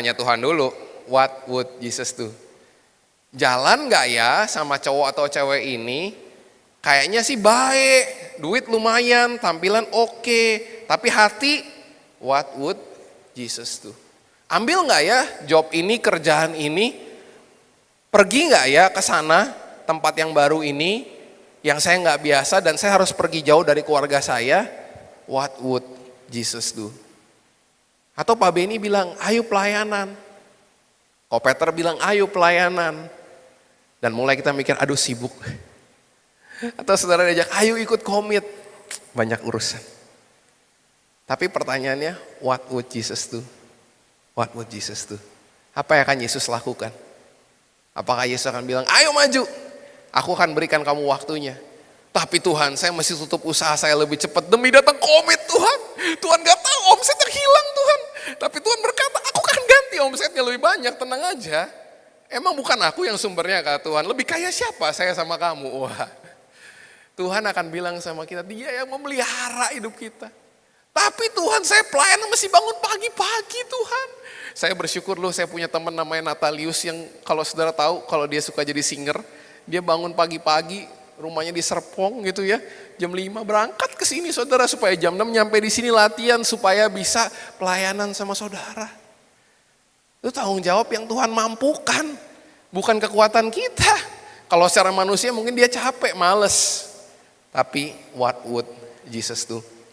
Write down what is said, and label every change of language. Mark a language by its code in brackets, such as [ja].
[id] Tanya Tuhan dulu, [en] what would Jesus do? [id] Jalan nggak ya sama cowok atau cewek ini? Kayaknya sih baik, duit lumayan, tampilan oke, tapi hati, [en] what would Jesus do? [id] Ambil nggak ya job ini, kerjaan ini? Pergi nggak ya ke sana, tempat yang baru ini, yang saya nggak biasa dan saya harus pergi jauh dari keluarga saya? [en] What would Jesus do? [id] Atau Pak Benny bilang, ayo pelayanan. Ko Peter bilang, ayo pelayanan. Dan mulai kita mikir, aduh sibuk. Atau saudara diajak, ayo ikut komit. Banyak urusan. Tapi pertanyaannya, [en] what would Jesus do? What would Jesus do? [id] Apa yang akan Yesus lakukan? Apakah Yesus akan bilang, ayo maju, aku akan berikan kamu waktunya. Tapi Tuhan, saya mesti tutup usaha saya lebih cepat demi datang komit Tuhan. Tuhan gak tahu omsetnya hilang Tuhan. Tapi Tuhan berkata, aku akan ganti omsetnya lebih banyak, tenang aja. Emang bukan aku yang sumbernya kata Tuhan, lebih kaya siapa saya sama kamu? Wah. Tuhan akan bilang sama kita, dia yang memelihara hidup kita. Tapi Tuhan, saya pelayanan mesti bangun pagi-pagi Tuhan. Saya bersyukur loh, saya punya teman namanya Natalius yang kalau saudara tahu, kalau dia suka jadi singer, dia bangun pagi-pagi, rumahnya di Serpong gitu ya, jam 5 berangkat ke sini saudara, supaya jam 6 nyampe di sini latihan, supaya bisa pelayanan sama saudara. Itu tanggung jawab yang Tuhan mampukan, bukan kekuatan kita. Kalau secara manusia mungkin dia capek, males. Tapi [en] what would Jesus do?